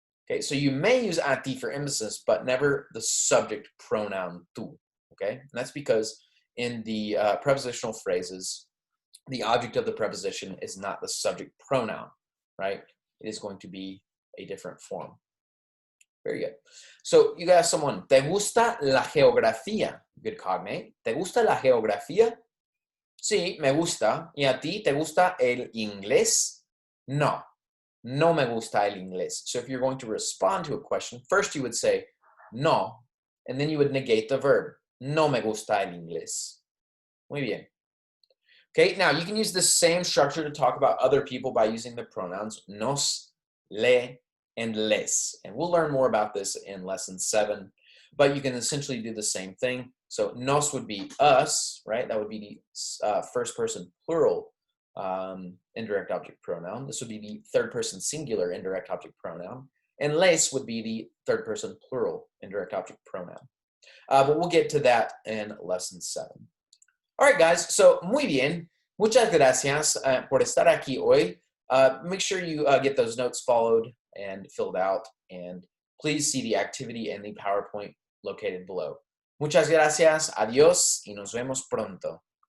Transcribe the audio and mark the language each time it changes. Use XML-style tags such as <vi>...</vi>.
<en>Okay, so you may use a ti for emphasis, but never the subject pronoun tú. Okay, and that's because in the prepositional phrases, the object of the preposition is not the subject pronoun, right? It is going to be a different form. Very good. So you got someone,</en> <es>¿te gusta la geografía?</es> <en>Good cognate.</en> <es>¿Te gusta la geografía? Sí, me gusta. ¿Y a ti te gusta el inglés? No, no me gusta el inglés.</es> <en>So if you're going to respond to a question, first you would say no, and then you would negate the verb.</en> <es>No me gusta el inglés. Muy bien.</es> <en>Okay, now you can use the same structure to talk about other people by using the pronouns nos, le, and les. And we'll learn more about this in lesson 7, but you can essentially do the same thing. So nos would be us, right? That would be the first person plural indirect object pronoun. This would be the third person singular indirect object pronoun. And les would be the third person plural indirect object pronoun. But we'll get to that in lesson 7. All right, guys, so</en> <es>muy bien. Muchas gracias por estar aquí hoy.</es> <en>Make sure you get those notes followed and filled out, and please see the activity and the PowerPoint located below.</en> <es>Muchas gracias, adiós, y nos vemos pronto.</es>